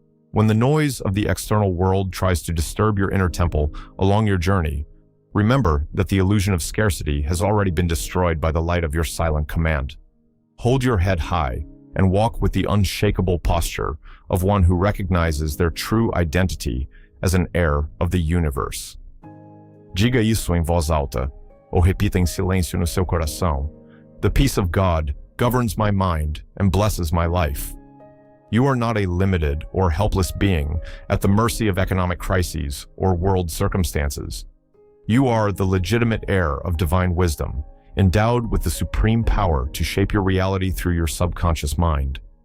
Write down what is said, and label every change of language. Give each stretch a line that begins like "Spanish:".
English: When the noise of the external world tries to disturb your inner temple along your journey, remember that the illusion of scarcity has already been destroyed by the light of your silent command. Hold your head high and walk with the unshakable posture of one who recognizes their true identity as an heir of the universe.
Portuguese: Diga isso em voz alta, ou repita em silêncio no seu coração.
English: The peace of God governs my mind and blesses my life. You are not a limited or helpless being at the mercy of economic crises or world circumstances. You are the legitimate heir of divine wisdom, endowed with the supreme power to shape your reality through your subconscious mind.